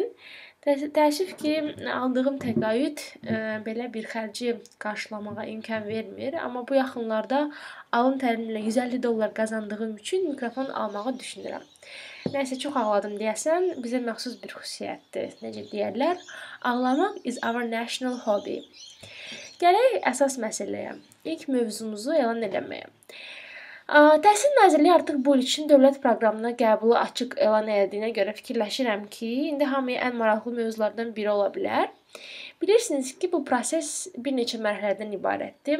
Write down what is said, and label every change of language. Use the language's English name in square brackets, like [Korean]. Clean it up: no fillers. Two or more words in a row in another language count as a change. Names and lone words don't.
[Azerbaijani] Təəssüf ki, aldığım təqaüd belə bir xərci qarşılamağa imkan vermir. Amma bu yaxınlarda alın tərimlə $150 qazandığım üçün mikrofon almağı düşünürəm. Nəysə, çox ağladım deyəsən, bizə məxsus bir xüsusiyyətdir. Necə deyərlər? [English] Ağlamaq is our national hobby. [Azerbaijani] Gələk əsas məsələyə. İlk mövzumuzu elan eləməyə. Təhsil Nazirliyi artıq bu il üçün dövlət proqramına qəbulu açıq elan edildiyinə görə fikirləşirəm ki, indi hamıya ən maraqlı mövzulardan biri ola bilər. Bilirsiniz ki, bu proses bir neçə mərhələdən ibarətdir.